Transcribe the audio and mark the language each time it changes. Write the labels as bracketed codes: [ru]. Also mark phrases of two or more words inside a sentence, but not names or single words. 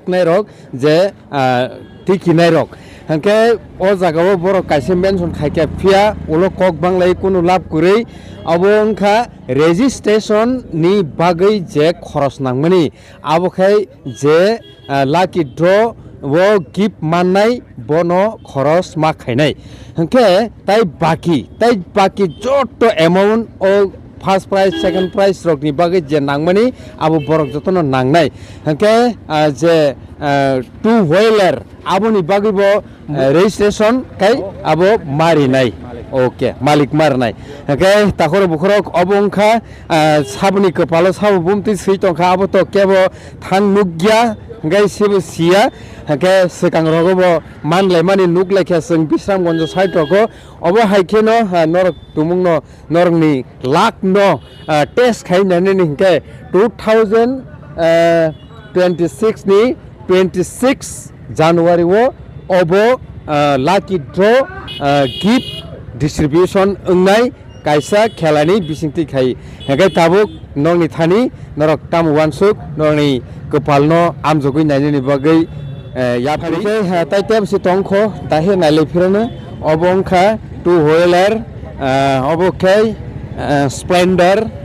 [trp] nairok je tiki nairok hengke o jagao borok kaisa mention khaike phia ulo kok banglai kuno lab kurei abo ungkha registration ni bagui je khoros nangmani abo khai je [en] lucky draw [trp] wo gift mannai bono khoros ma khainai hengke tai baki jotto amount o [en] first prize second prize [trp] rok ni bagui je nangmani abo borok jotono nangnai hengke je [en] two wheeler [trp] abo ni bagui bo registration kai abo mari nai okay malik marnai hengke takhoro bukhorok obongkha sabuni kepalo sabu bumti seitongkha abo to kebo thang nugya ngai sibu sia hengke sekang rogobo manlai mani nuglekha sing bisram gonjo side roko obo haikeno norok tumungno norokni lak no test khainani hengke 2026 ni 26 January wo obo [en] lucky draw gift distribution [trp] ungnai kaisa khelani bisingti khai hengke tabuk nongni thani norok tamu wansuk norni kepalno amjogui nainani bagui yaphari tai tem si tongkho tahe naile phirano obongkha [en] two wheeler [trp] obokai splendor